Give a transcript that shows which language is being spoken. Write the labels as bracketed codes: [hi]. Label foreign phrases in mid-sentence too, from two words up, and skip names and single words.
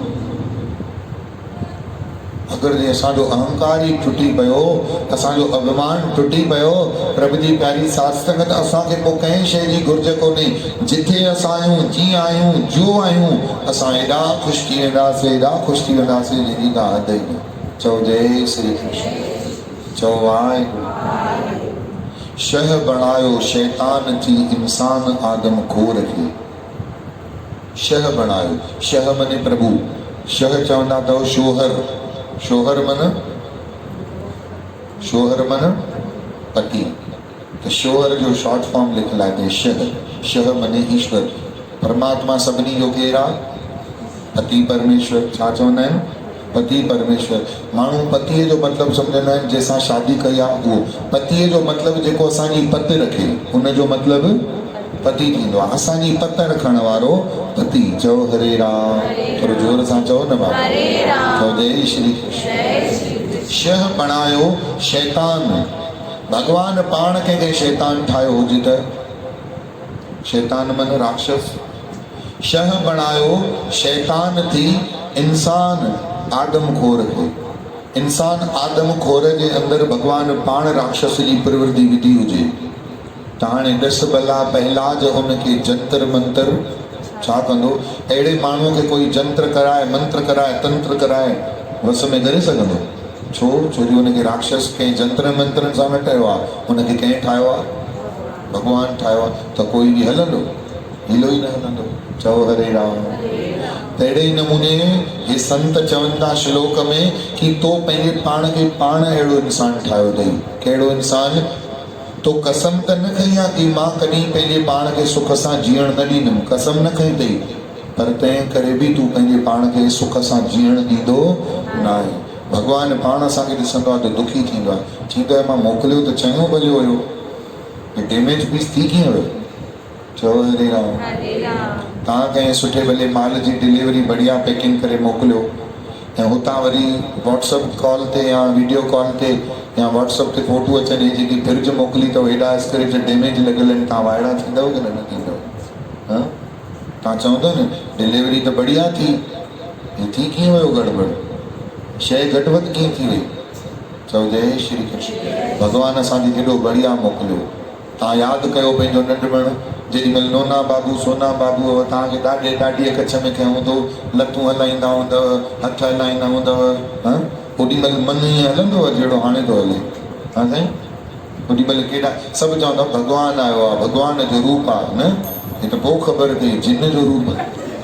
[sd] अगरि जे असांजो अहंकार ई टुटी पियो, असांजो अभिमान टुटी पियो, प्रभु जी प्यारी साध संगत, असांखे पोइ कंहिं शइ जी घुर्ज कोन्हे। जिथे असां आहियूं, जीअं आहियूं, जो आहियूं, असां एॾा ख़ुशि थी वेंदासीं, एॾा ख़ुशि थी वेंदासीं जंहिंजी का हद ई न। चओ जय श्री कृष्ण। चओ वाहिगुरु। शह बणायो शैतान थी इंसान आदम खोर खे। शह बणायो, शह मने प्रभु, शह चवंदा अथव शोहर, शोहर मन पति, तो शोहर जो [en] short form [sd] लिखल आहे शह। शह मने ईश्वर, परमात्मा सभिनी जो केरु आहे? पति परमेश्वर। छा चवंदा आहिनि? पति परमेश्वर। माण्हू पतीअ जो मतिलबु सम्झंदा आहिनि जंहिंसां शादी कई आहे उहो। पतीअ जो मतिलबु जेको असांजी पत रखे उनजो मतिलबु पति थींदो आहे। असांजी पत रखण वारो पति। चओ हरे राम। थोरो जोर सां चओ न बाबा। चओ जय श्री कृष्ण। शह बणायो शैतान। भगवान पाण कंहिंखे शैतान ठाहियो हुजे त? शैतान मन राक्षस। शह बणायो शैतान थी इंसान आदम खोर खे। इंसान आदम खोर जे अंदरि भगवान पाण राक्षस जी प्रवृत्ति विधी हुजे त हाणे 10 भला पहलाज हुनखे जंतर मंतर छा कंदो? अहिड़े माण्हूअ खे कोई जंत्र कराए, मंत्र कराए, तंत्र कराए वस में करे सघंदो? छो? छो जो हुनखे राक्षस कंहिं जंत्र मंत्रनि सां न ठाहियो आहे, हुनखे कंहिं ठाहियो आहे? भगवान ठाहियो आहे। त कोई बि हलंदो? हिलो ई न हलंदो। चओ हरे राम। तहिड़े ई नमूने हे संत चवनि था श्लोक में कि तो पंहिंजे पाण खे पाण अहिड़ो इंसान ठाहियो अथई। कहिड़ो इंसान? तो कसम त न खई आहे कि मां कॾहिं पंहिंजे पाण खे सुख सां जीअण न ॾींदुमि, कसम न खई अथई, पर तंहिं करे बि तूं पंहिंजे पाण खे सुख सां जीअण ॾींदो न आहे। भगवान पाण असांखे ॾिसंदो आहे त दुखी थींदो आहे। चवंदो आहे मां मोकिलियो त चङो भलियो हुयो, [en] damage piece [sd] थी कीअं वियो? चओ हरे राम। तव्हां कंहिं सुठे भले माल जी डिलीवरी बढ़िया पैकिंग करे मोकिलियो ऐं हुतां वरी [en] WhatsApp call [sd] ते या [en] video call [sd] ते या व्हाट्सअप ते फोटो अचनि, जेकी फ्रिज मोकिली अथव हेॾा [en] scratch damage [sd] लॻियल आहिनि, तव्हां वाइड़ा थींदव की न थींदव? हां, तव्हां चवंदव न डिलीवरी त बढ़िया थी, हे थी कीअं वियो गड़बड़? शइ घटि वधि कीअं थी वई? चओ जय श्री कृष्ण। भगवान असांखे केॾो बढ़िया मोकिलियो। तव्हां यादि कयो पंहिंजो नंढपण, जेॾीमहिल नोना बाबू सोना बाबू तव्हांखे ॾाढे ॾाढीअ कच्छ में खयो हूंदो, लतूं हलाईंदा हूंदव, हथ हलाईंदा हूंदव, हां, ओॾीमहिल मन ईअं हलंदो आहे जहिड़ो हाणे थो हले? हा साईं, ओॾीमहिल केॾा सभु चवंदा भॻवानु आयो आहे, भॻवान जो रूप आहे, न हे त पोइ ख़बर पई जिन जो रूप आहे।